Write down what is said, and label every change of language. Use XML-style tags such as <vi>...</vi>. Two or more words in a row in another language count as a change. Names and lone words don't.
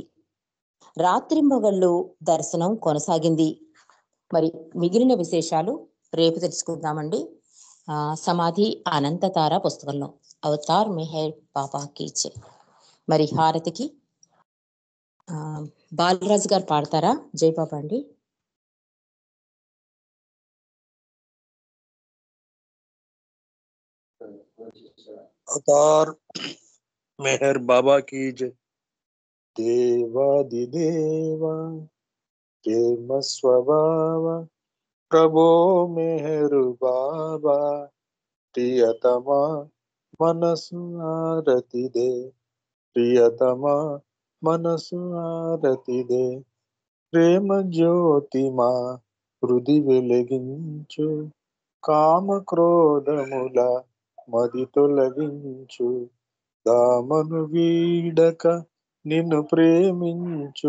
<te>రాత్రింబగళ్ళు దర్శనం కొనసాగింది. మరి మిగిలిన విశేషాలు రేపు తెలుసుకుందామండి. సమాధి అనంతతార పుస్తకంలో అవతార్ మెహర్ బాబాకి జై. మరి హారతికి బాలరాజు గారు పాడతారా? జై బాబా అండి.</te> <hi>अवतार मेहर बाबा की जय.</hi> <te>దేవాదిదేవా ప్రేమ స్వభావ ప్రభో మెహర్ బాబా ప్రియతమా మనసు ఆరతి దే. प्रियतमा మనసు ఆరతిదే. ప్రేమ జ్యోతి మా హృది వెలిగించు. కామ క్రోధముల మది తొలగించు. దామను వీడక నిన్ను ప్రేమించు.</te>